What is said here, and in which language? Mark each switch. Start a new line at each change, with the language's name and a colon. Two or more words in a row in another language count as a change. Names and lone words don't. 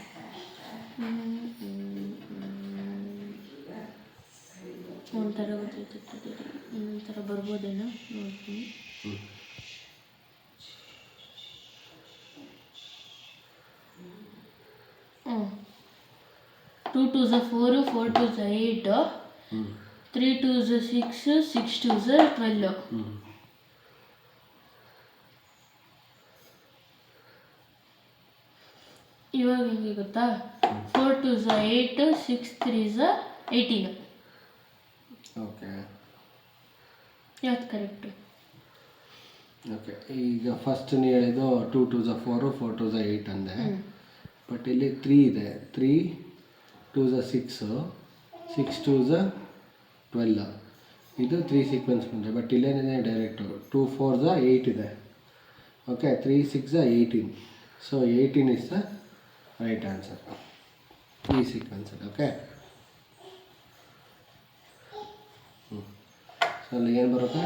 Kannada: ಒಂಥರ ಗೊತ್ತಾಯ್ತು, ಇನ್ನೊಂಥರ ಬರ್ಬೋದೇನೋ ನೋಡ್ತೀನಿ.
English: 2 2s are 4, 4 2s are 8, 3 2s are 6, 6 2s are 12.
Kannada: ಇವಾಗ ಹೆಂಗೆ ಗೊತ್ತಾ?
English: 4 2s are 8, 6 3s are 18.
Kannada: ಓಕೆ, ಯಾವ್ದು ಕರೆಕ್ಟು? ಓಕೆ, ಈಗ ಫಸ್ಟ್ ನೀವು ಹೇಳಿದ್ದು
English: 2 2s are 4, 4 2s are 8
Kannada: ಅಂದೆ.
English: ಬಟ್
Kannada: ಇಲ್ಲಿ 3 ಇದೆ,
English: 3 2s are 6, 6 2s are 12.
Kannada: ಇದು 3 ಸೀಕ್ವೆನ್ಸ್ ಬಂದರೆ, ಬಟ್ ಇಲ್ಲೇನಿದೆ ಡೈರೆಕ್ಟು
English: 2 4s are 8
Kannada: ಇದೆ.
English: okay, 3 6 are 18. so 18 is the right answer
Kannada: ಈ ಸೀಕ್ವೆನ್ಸಲ್ಲಿ. ಓಕೆ, ಸೊ ಅಲ್ಲಿ ಏನು ಬರುತ್ತೆ?